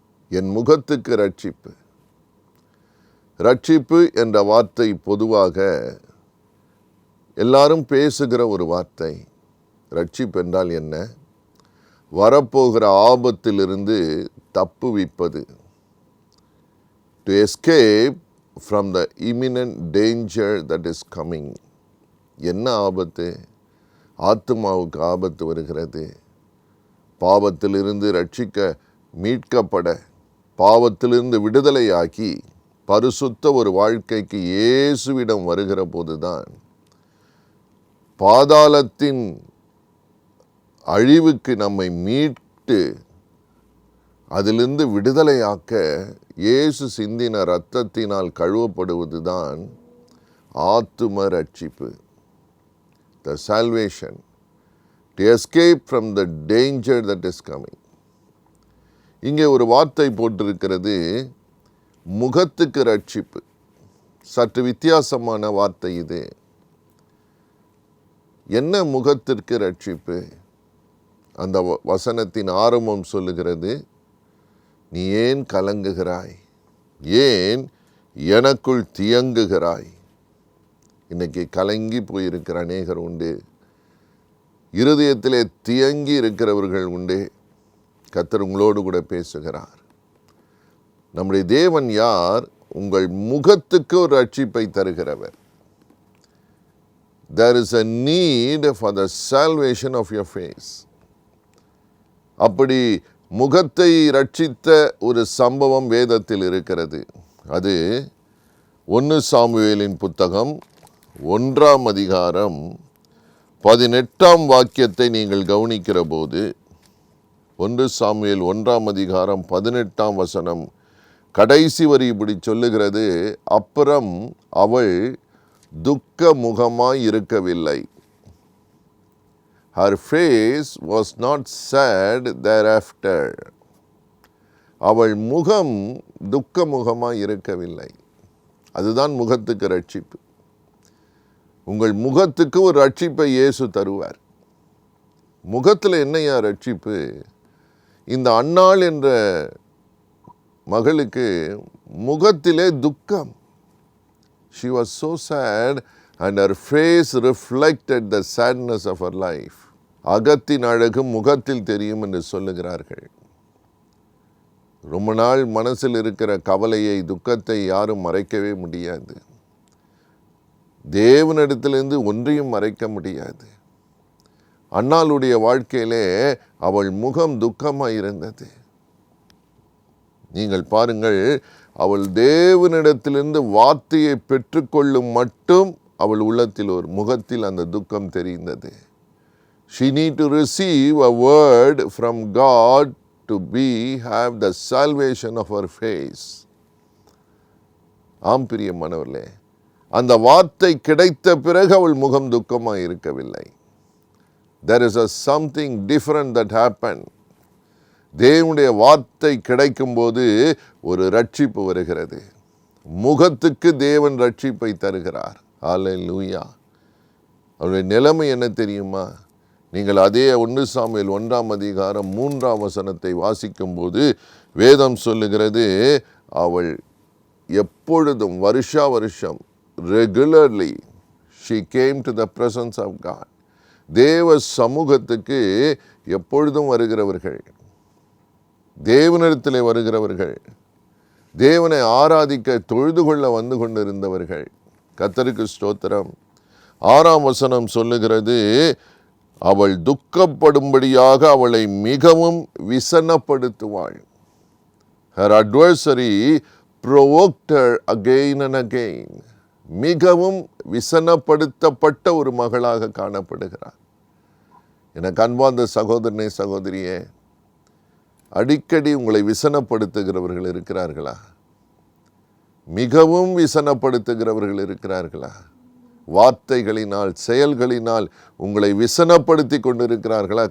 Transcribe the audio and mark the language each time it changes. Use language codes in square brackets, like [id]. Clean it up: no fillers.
[ta] என் முகத்துக்கு இரட்சிப்பு. இரட்சிப்பு என்ற வார்த்தை பொதுவாக எல்லாரும் பேசுகிற ஒரு வார்த்தை. இரட்சிப்பு என்றால் என்ன? வரப்போகிற ஆபத்திலிருந்து தப்புவிப்பது. [en] To escape from the imminent danger that is coming. [ta] என்ன ஆபத்து? ஆத்துமாவுக்கு ஆபத்து வருகிறது. பாவத்திலிருந்து மீட்கப்பட, பாவத்திலிருந்து விடுதலையாக்கி பரிசுத்த ஒரு வாழ்க்கைக்கு இயேசுவிடம் வருகிற போதுதான் பாதாளத்தின் அழிவுக்கு நம்மை மீட்டு அதிலிருந்து விடுதலையாக்க இயேசு சிந்தின இரத்தத்தினால் கழுவப்படுவதுதான் ஆத்தும ரட்சிப்பு. [en] The salvation to escape from the danger that is coming. [ta] இங்கே ஒரு வார்த்தை போட்டிருக்கிறது, முகத்துக்கு ரட்சிப்பு. சற்று வித்தியாசமான வார்த்தை இது. என்ன முகத்திற்கு ரட்சிப்பு? அந்த வசனத்தின் ஆரம்பம் சொல்லுகிறது, நீ ஏன் கலங்குகிறாய்? ஏன் எனக்குள் தியங்குகிறாய்? இன்னைக்கு கலங்கி போயிருக்கிற அநேகர் உண்டு. இருதயத்திலே தியங்கி இருக்கிறவர்கள் உண்டு. கர்த்தர் உங்களோடு கூட பேசுகிறார். நம்முடைய தேவன் யார்? உங்கள் முகத்துக்கு ஒரு ரட்சிப்பை தருகிறவர். [en] There is a need for the salvation of your face. [ta] அப்படி முகத்தை ரட்சித்த ஒரு சம்பவம் வேதத்தில் இருக்கிறது. அது 1 சாமுவேலின் புத்தகம் 1 அதிகாரம் 18 வாக்கியத்தை நீங்கள் கவனிக்கிற போது, 1 சாமுவேல் 1 அதிகாரம் 18 வசனம் கடைசி வரி இப்படி சொல்லுகிறது, அப்புறம் அவள் துக்க முகமாய் இருக்கவில்லை. [en] Her face was not sad thereafter. [ta] அவள் முகம் துக்க முகமாய் இருக்கவில்லை. அதுதான் முகத்துக்கு ரட்சிப்பு. உங்கள் முகத்துக்கு ஒரு ரட்சிப்பை இயேசு தருவார். முகத்தில் என்னையா ரட்சிப்பு? இந்த அன்னாள் என்ற மகளுக்கு முகத்திலே துக்கம். [en] She was so sad and her face reflected the sadness of her life. [ta] அகத்தின் அழகு முகத்தில் தெரியும் என்று சொல்லுகிறார்கள். ரொம்ப நாள் மனசில் இருக்கிற கவலையை, துக்கத்தை யாரும் மறைக்கவே முடியாது. தேவனிடத்திலிருந்து ஒன்றையும் மறைக்க முடியாது. அன்னாளுடைய வாழ்க்கையிலே அவள் முகம் துக்கமாய் இருந்தது. நீங்கள் பாருங்கள், அவள் தேவனிடத்திலிருந்து வார்த்தையை பெற்றுக்கொள்ளும் மட்டும் அவள் உள்ளத்தில் ஒரு முகத்தில் அந்த துக்கம் தெரிந்தது. [en] She need to receive a word from God to have the salvation of her face. [ta] ஆம் பிரியமானவர்களே, அந்த வார்த்தை கிடைத்த பிறகு அவள் முகம் துக்கமாய் இருக்கவில்லை. [en] There is something different that happened. [ta] தேவனுடைய வார்த்தை கிடைக்கும் போது ஒரு ரட்சிப்பு வருகிறது. முகத்துக்கு தேவன் ரட்சிப்பை தருகிறார். ஹல்லேலூயா. அவருடைய நிலைமை என்ன தெரியுமா? நீங்கள் அதே 1 சாமுவேல் 1 அதிகாரம் 3 வசனத்தை வாசிக்கும் போது வேதம் சொல்லுகிறது, அவள் எப்பொழுதும் வருஷம் regularly [en] she came to the presence of God. [ta] தேவ சமூகத்துக்கு எப்பொழுதும் வருகிறவர்கள், தேவனிடத்திலே வருகிறவர்கள், தேவனை ஆராதிக்க தொழுது கொள்ள வந்து கொண்டிருந்தவர்கள். கர்த்தருக்கு ஸ்தோத்திரம். 6 வசனம் சொல்லுகிறது, அவள் துக்கப்படும்படியாக அவளை மிகவும் விசனப்படுத்துவாள். [en] Her adversary provoked her again and again. [ta] மிகவும் விசனப்படுத்தப்பட்ட ஒரு மகளாக காணப்படுகிறார். எனக்கு அன்பார்ந்த சகோதரனே, சகோதரியே, அடிக்கடி உங்களை விசனப்படுத்துகிறவர்கள் இருக்கிறார்களா? மிகவும் விசனப்படுத்துகிறவர்கள் இருக்கிறார்களா? வார்த்தைகளினால், செயல்களினால் உங்களை விசனப்படுத்தி கொண்டிருக்கிறார்களா?